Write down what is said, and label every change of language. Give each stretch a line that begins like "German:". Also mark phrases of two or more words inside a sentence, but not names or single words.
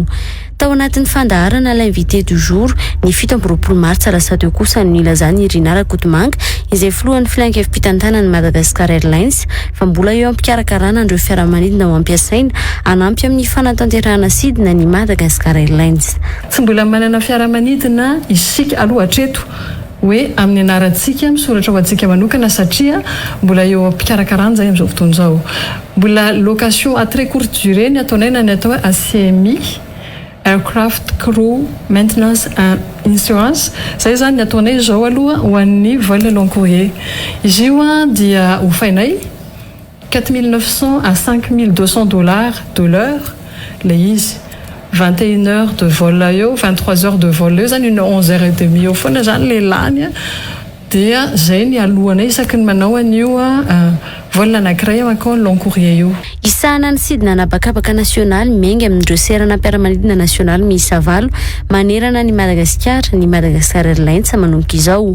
Malagasy: Tao anatin'ny fandaharana
French: l'invité du jour
Malagasy: ny 17 martsa lasa teo kosa ny ilazany Irina Rakotomanga izay filohan'ny filankevim-pitantanany Madagascar Airlines fa mbola eo ampikarakarana andreo fiaramanidina ho ampiasaina anampy amin'ny fanatanterahana sidina ny Madagascar Airlines. Tsy mbola manana fiaramanidina isika aloha hatreto hoe amin'ny anarantsika misoratra ho antsika manokana satria mbola eo ampikarakarana zay amin'izao fotoana izao. Mbola
French: location à très courte durée
Malagasy: ny ataonay ny atao ACMI
English: Aircraft Crew Maintenance and Insurance.
Malagasy: Zay zany ny ataonay zao aloha ho an'ny
French: vol long courrier.
Malagasy: Izy io dia hofainay 4900 à 5200 $
French: de l'heure
Malagasy: le izy 21
French: heures de vol
Malagasy: eo 23
French: heures de vol
Malagasy: eo zany 11
French: heures et demie
Malagasy: eo foana zany le lany dia zay ny alohanay isaky ny manao an'io vol anankiray akao
French: long courrier
Malagasy: io. Isana ny sidina anabakabaka national miainga amin'ireo serana mpiara-manidina national miisa 9 manerana ny Madagascar ny Madagascar Airlines manomboka izao.